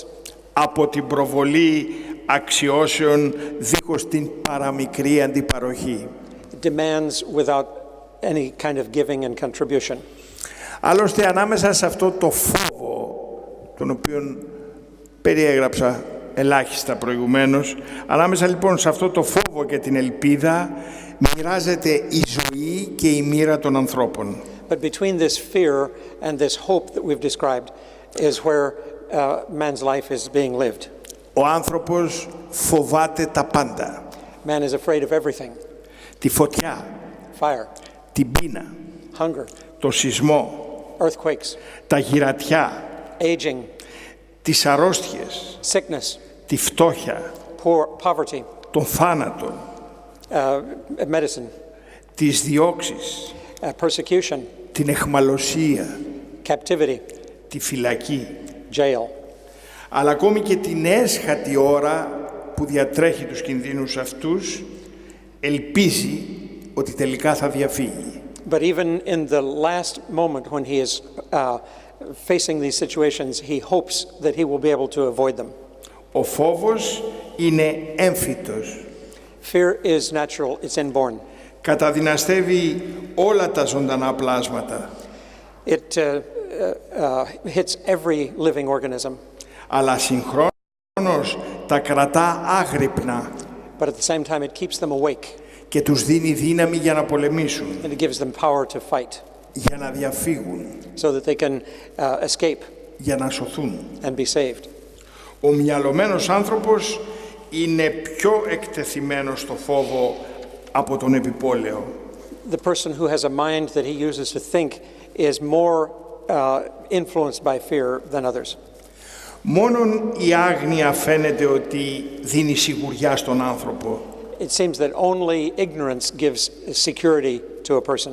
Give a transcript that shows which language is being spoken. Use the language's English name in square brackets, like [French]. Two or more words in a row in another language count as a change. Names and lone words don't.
[Greek] από την προβολή αξιώσεων δίχως την παραμικρή αντιπαροχή. [English] demands without any kind of giving and contribution. [Greek] Άλλωστε, ανάμεσα σε αυτό το φόβο, τον οποίο περιέγραψα ελάχιστα προηγουμένως, ανάμεσα λοιπόν σε αυτό το φόβο και την ελπίδα, μοιράζεται η ζωή και η μοίρα των ανθρώπων. [English] But between this fear and this hope that we've described is where man's life is being lived. [Greek] Ο άνθρωπος φοβάται τα πάντα. [English] Man is afraid of everything. [Greek] Τη φωτιά, [English] Fire, [Greek] την πείνα, [English] hunger, [Greek] το σεισμό, [English] earthquakes, [Greek] τα γυρατιά, [English] aging, [Greek] τις αρρώστιες, [English] sickness, [Greek] τη φτώχεια, [English] poverty, [Greek] τον θάνατο, [English] medicine, [Greek] τις διώξεις, [English] persecution, [Greek] την αιχμαλωσία, [English] captivity, [Greek] τη φυλακή, [English] jail. [Greek] αλλά ακόμη και την έσχατη ώρα που διατρέχει τους κινδύνους αυτούς, ελπίζει ότι τελικά θα διαφύγει. [English] But even in the last moment when he is facing these situations, he hopes that he will be able to avoid them. [Greek] Ο φόβος είναι έμφυτος. [English] Fear is natural, it's inborn. [Greek] Καταδυναστεύει όλα τα ζωντανά πλάσματα, [English] It hits every living organism, [Greek] αλλά συγχρόνως τα κρατά άγρυπνα [English] but at the same time it keeps them awake [Greek] και τους δίνει δύναμη για να πολεμήσουν, [English] and it gives them power to fight [Greek] για να διαφύγουν, [English] so that they can escape [Greek] για να σωθούν. [English] and be saved. [Greek] Ο μυαλωμένος άνθρωπος είναι πιο εκτεθειμένος στο φόβο από τον επιπόλαιο. [English] The person who has a mind that he uses to think is more influenced by fear than others. [Greek] Μόνον η άγνοια φαίνεται ότι δίνει σιγουριά στον άνθρωπο. [English] It seems that only ignorance gives security to a person.